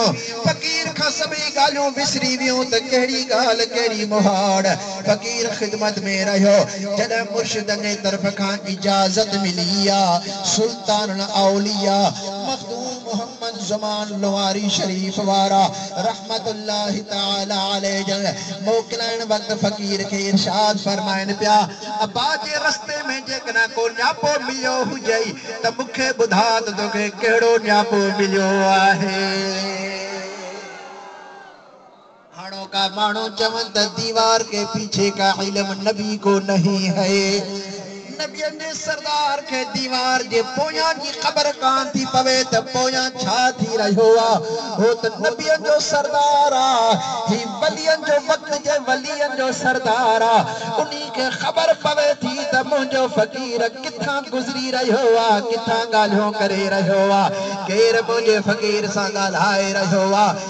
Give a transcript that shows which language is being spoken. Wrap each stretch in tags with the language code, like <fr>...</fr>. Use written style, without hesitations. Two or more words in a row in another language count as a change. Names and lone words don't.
<sd>फ़कीर खां सभई ॻाल्हियूं विसरी वियूं त कहिड़ी ॻाल्हि कहिड़ी मुहाड़। फ़कीर ख़िदमत में रहियो। जॾहिं मुर्शिदनि जे तरफ़ खां इजाज़त मिली आहे सुल्तान औलिया मखदूम मोहम्मद ज़मान लवारी शरीफ वारा</sd> <ar>رحمة الله تعالى عليه</ar> <sd>मोकिलण वक्त फकीर के इरशाद फरमाइन पिया अब्बा जे रस्ते में जेकॾहिं को न्यापो मिलियो हुजे त मूंखे ॿुधा त तोखे कहिड़ो न्यापो मिलियो आहे। हाणो का माण्हू चवनि त</sd> <hi>दीवार के पीछे का इल्म नबी को नहीं है।</hi> <sd>नबियनि जे सरदार के दीवार जे पोयां जी ख़बर कान थी पवे त पोयां छा थी रहियो आहे। हो त नबियनि जो सरदार आहे, ही वलियनि जो वक्त जे वलियनि जो सरदार आहे। उन्ही खे ख़बर पवे थी त मुंहिंजो फ़कीर किथां गुज़री रहियो आहे, किथां ॻाल्हियूं करे रहियो आहे, केरु मुंहिंजे फ़कीर सां ॻाल्हाए रहियो आहे।</sd>